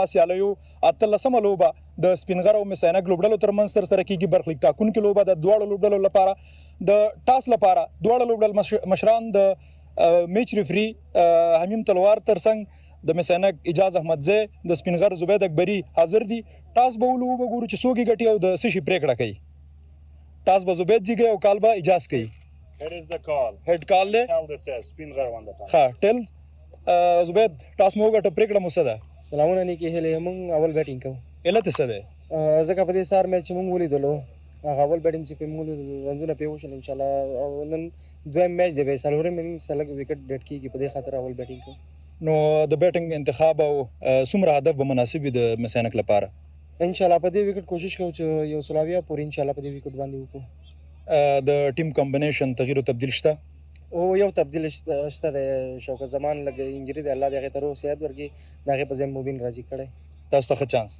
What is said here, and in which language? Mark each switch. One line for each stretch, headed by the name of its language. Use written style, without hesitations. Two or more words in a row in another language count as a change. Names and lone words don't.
Pashto: سیالیو 18مه لوبه د سپینغر او مس-e-Ainak لوبډلو ترمنځ ترسره کیږي برخلیک ټاکونکې لوبه د دواړو لوبډلو لپاره د ټاس لپاره دواړه لوبډل مشران د میچ ریفري حمیم تلوار ترڅنګ د مس-e-Ainak اجاز احمدزی د سپینغر زبید اکبري حاضر دي ټاس به ولوبه ګورو چې څوک یې ګټي او د څه شي پریکړه کوي ټاس به زبید جیږي او کال به اجاز کوي
English: Here is the call.
Pashto: هیډ کال دی
English: Tell this says Speen Ghar won the toss.
Pashto: ها ټیل زبید ټاس مو وګټه پریکړه مو څه ده سلامونه نیکې هیلې موږ اول بیټینګ کوو علت څه دی ځکه په دې سهار میچ چې موږ ولیدلو هغه اول بیټینګ چې پې موږ ولیدلو رنزونه پې وشول انشاءالله او نن دویم میچ دی بیا څلورم انینګ سره لږ وکټ ډډ کېږي په دې خاطر اول بیټینګ کوو نو د بیټینګ انتخاب او څومره هدف به مناسب وي د مس-e-Ainak لپاره انشاءالله په دې وکټ کوشش کوو چې یو سلاویه پورې انشاءالله په دې وکټ باندې وکړو د ټیم کمبینیشن تغییر او تبدیل شته او یو تبدیل شته دی شوکت زمان لږ انجري دی الله دې هغې ته روغ صحت ورکړي د هغې په ځای مبین راضي کړی تاسو ته ښه چانس